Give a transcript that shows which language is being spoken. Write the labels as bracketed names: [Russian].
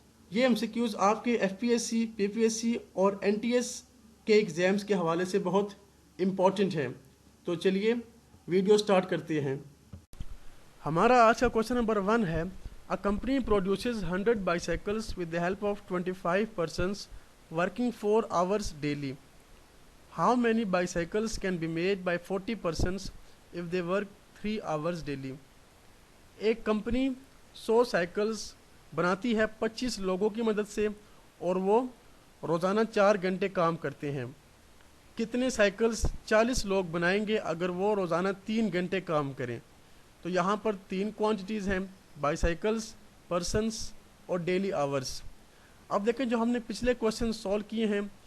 [Urdu] یہ M C Qs آپ کے ایف پی ایس سی، پی پی ایس سی اور این ٹی ایس کے ایگزامز کے حوالے سے بہت امپورٹنٹ ہیں۔ تو چلیے ویڈیو سٹارٹ کرتے ہیں۔ ہمارا آج کا کوشچن نمبر 1 ہے: [English] A company produces 100 bicycles with the help of 25 persons working 4 hours daily. How many bicycles can be made by 40 persons if they work 3 hours daily? [Urdu] ایک کمپنی 100 سائیکلز بناتی ہے 25 لوگوں کی مدد سے، اور وہ روزانہ 4 گھنٹے کام کرتے ہیں۔ کتنے سائیکلز 40 لوگ بنائیں گے اگر وہ روزانہ 3 گھنٹے کام کریں؟ تو یہاں پر 3 کوانٹیٹیز ہیں: بائی سائیکلز، پرسنس اور ڈیلی آورز۔ اب دیکھیں، جو ہم نے پچھلے کویشچن سولو کیے ہیں